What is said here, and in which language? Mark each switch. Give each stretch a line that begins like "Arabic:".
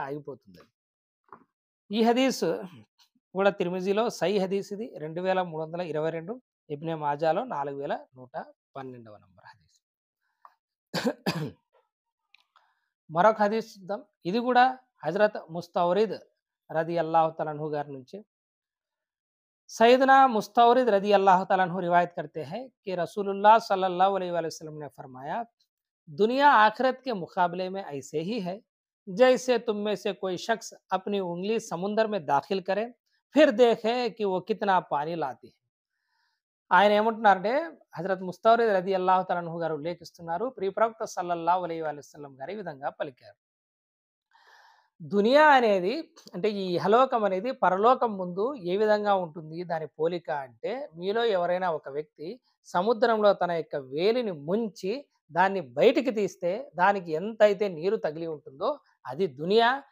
Telugu: ఆగిపోతుందది. ఈ హదీస్ కూడా తిర్మిజీలో సహీహ్ హదీస్ ఇది. 2322 ఇబ్నే మాజాలో 4112వ నంబర్ హదీస్. మరొక హదీస్ చూద్దాం. ఇది కూడా హజరత్ ముస్తౌరిద్ రదియల్లాహు తఆలా అన్హు గారి నుంచి.
Hindi: सैयदना मुस्तौरिद रदी अल्लाह तआला अन्हु रिवायत करते हैं कि रसूलुल्लाह सल्लल्लाहु अलैहि वसल्लम ने फरमाया, दुनिया आखिरत के मुकाबले में ऐसे ही है जैसे तुम में से कोई शख्स अपनी उंगली समुद्र में दाखिल करे फिर देखे कि वो कितना पानी लाती है.
Telugu: ఆయన ఏమంటున్నారంటే హజరత్ ముస్తౌరిద్ రదియల్లాహు తఆలా అన్హు గారు ఉల్లేఖిస్తున్నారు. ప్రియ ప్రవక్త సల్లల్లాహు అలైహి వసల్లం గారు ఈ విధంగా పలికారు. దునియా అనేది అంటే ఈ ఇహలోకం అనేది పరలోకం ముందు ఏ విధంగా ఉంటుంది దాని పోలిక అంటే, మీలో ఎవరైనా ఒక వ్యక్తి సముద్రంలో తన యొక్క వేలిని ముంచి దాన్ని బయటికి తీస్తే దానికి ఎంతైతే నీరు తగిలి ఉంటుందో అది దునియా.